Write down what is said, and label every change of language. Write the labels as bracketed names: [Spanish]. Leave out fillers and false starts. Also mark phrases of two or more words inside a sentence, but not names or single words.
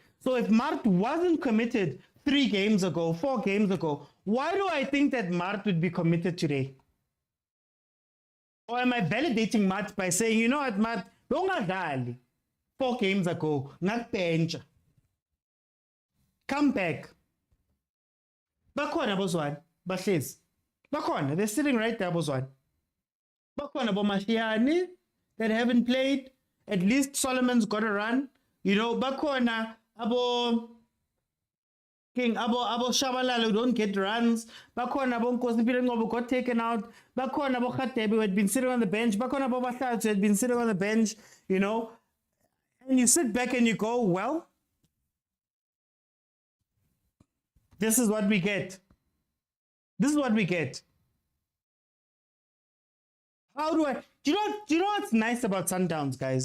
[English] So if Mart wasn't committed 4 games ago, why do I think that Mart would be committed today? Or am I validating Mart by saying, you know what, Mart, don't 4 games ago, not bench. Come back. [Zulu] Bakhona bozwan, bahlezi. Bakhona, [English] they're sitting right there, [Zulu] bozwan. Bakhona boMashiani [English] that haven't played. At least Solomon's got a run. [Zulu] Bakhona abo [English] Shabalala who don't get runs. [Zulu] Bakhona abo [English] Nkosipile Ngobo got taken out. [Zulu] Bakhona abo [English] Khatebi who had been sitting on the bench. [Zulu] Bakhona abo [English] Bahlats who had been sitting on the bench. And you sit back and you go, well, this is what we get. This is what we get. How do you know what's nice about Sundowns, guys?